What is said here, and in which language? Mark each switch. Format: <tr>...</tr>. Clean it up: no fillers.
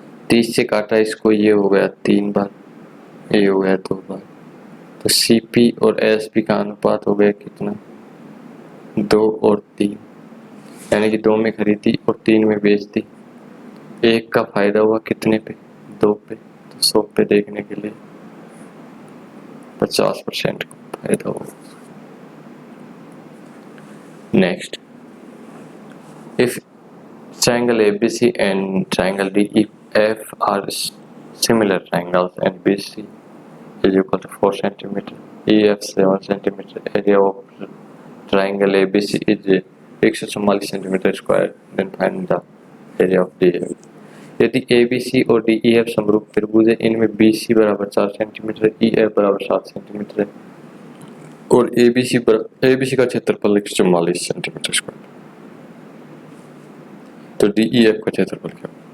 <hi>30 से काटा इसको, ये हो गया 3 बार, ये हो गया 2 बार, तो सीपी और एसपी का अनुपात हो गया कितना, 2 और 3, यानी कि 2 में खरीदी और 3 में बेच दी। 1 का फायदा हुआ कितने पे, 2 पे, तो 100 पे देखने के लिए 50% का फायदा हुआ।</hi> <en>Next, if triangle ABC and triangle DEF are similar triangles and BC is equal to 4 cm, EF 7 cm, area of triangle ABC is 144 cm square, then find the area of DEF.</en> <hi>यदि ABC और DEF समरूप त्रिभुज है, इनमें BC बराबर 4 centimetre, EF बराबर 7 centimetre है और ABC का क्षेत्रफल 144 सेंटीमीटर स्क्वायर, तो DEF का क्षेत्रफल क्या?</hi>